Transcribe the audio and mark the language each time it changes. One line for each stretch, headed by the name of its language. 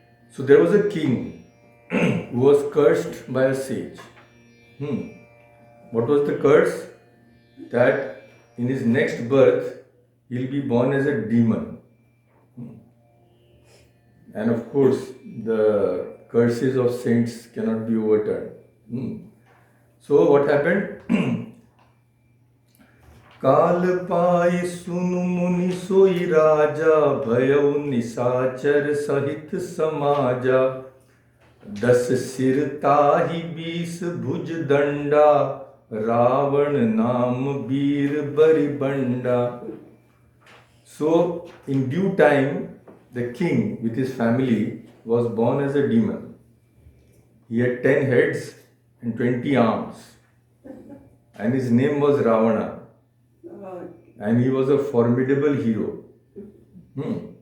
English: So there was a king who was cursed by a sage. What was the curse? That in his next birth he'll be born as a demon. And of course, the curses of saints cannot be overturned. So what happened?
Awadhi: काल पाए सुनु मुनि सोई राजा भयउ निशाचर सहित समाजा 10 सिर ताहि 20 भुज दंडा रावण नाम वीर बरिबंडा.
English: So in due time the king with his family was born as a demon. He had 10 heads and 20 arms and his name was Ravana. And he was a formidable hero. Hmm.